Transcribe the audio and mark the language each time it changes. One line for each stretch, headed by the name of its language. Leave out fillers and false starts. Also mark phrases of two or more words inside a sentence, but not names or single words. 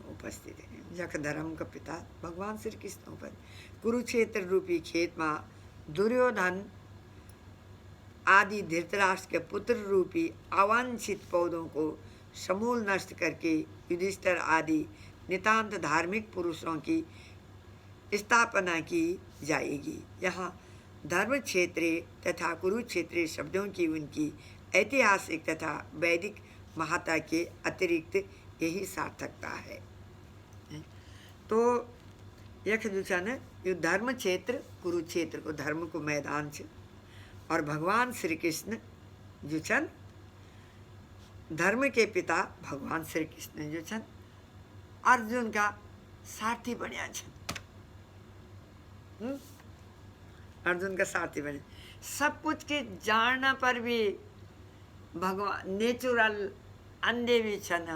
Hindi: उपस्थित हैं जख धर्म का पिता भगवान श्री कृष्ण उपस्थित कुरुक्षेत्र रूपी खेत में दुर्योधन आदि धृतराष्ट्र के पुत्र रूपी अवांछित पौधों को समूल नष्ट करके युधिष्ठिर आदि नितांत धार्मिक पुरुषों की स्थापना की जाएगी। यहाँ धर्म क्षेत्रीय तथा कुरुक्षेत्रीय शब्दों की उनकी ऐतिहासिक तथा वैदिक महत्ता के अतिरिक्त यही सार्थकता है।
Garhwali: तो यख जो छ न यो धर्म क्षेत्र कुरुक्षेत्र को धर्म को मैदान छ और भगवान श्री कृष्ण जो छन धर्म के पिता भगवान श्री कृष्ण जो छन अर्जुन का सारथी बनिया छन अर्जुन का सारथी बने सब कुछ के जानना पर भी भगवान नेचुरल अंधे भी छन